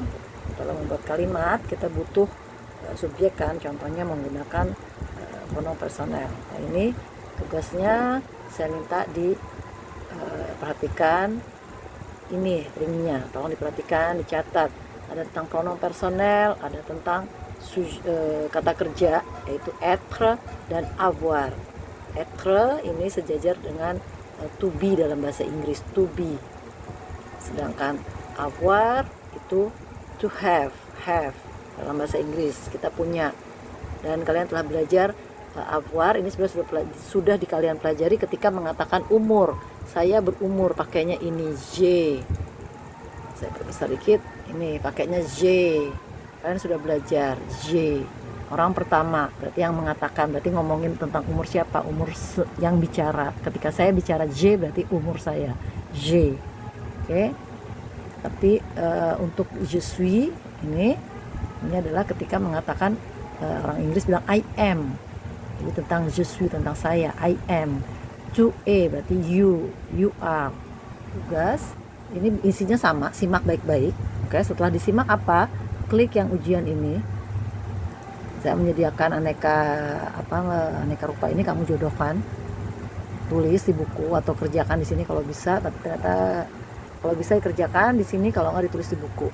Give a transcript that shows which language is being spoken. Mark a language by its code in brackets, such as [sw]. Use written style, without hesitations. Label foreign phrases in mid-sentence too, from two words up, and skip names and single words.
[id] Kalau membuat kalimat kita butuh subjek kan, contohnya menggunakan [fr] pronom personel. [id] Nah, ini tugasnya saya minta diperhatikan. Ini linknya, tolong diperhatikan, dicatat. Ada tentang [fr] pronom personel, [id] ada tentang kata kerja, yaitu être dan avoir. Être ini sejajar dengan [en] to be [id] dalam bahasa Inggris, [en] to be. [id] Sedangkan avoir itu [en] to have [id] dalam bahasa Inggris, kita punya. Dan kalian telah belajar avoir ini sebenarnya sudah kalian pelajari ketika mengatakan umur. Saya berumur, pakainya ini J. Saya perbesar dikit, ini pakainya J. Kalian sudah belajar J. Orang pertama, berarti yang mengatakan, berarti ngomongin tentang umur siapa? Umur yang bicara. Ketika saya bicara J, berarti umur saya J. Oke. Tapi untuk [fr] je suis [id] ini adalah ketika mengatakan orang Inggris bilang [en] I am. [id] Jadi tentang [fr] je suis, [id] tentang saya, [en] I am. [fr] Tu es [id] berarti [en] you are. [id] Tugas ini isinya sama, simak baik-baik. Oke, setelah disimak apa? Klik yang ujian ini. Saya menyediakan aneka rupa ini, kamu jodohkan. Tulis di buku atau kerjakan di sini kalau bisa, tapi ternyata kalau bisa dikerjakan di sini, kalau nggak ditulis di buku.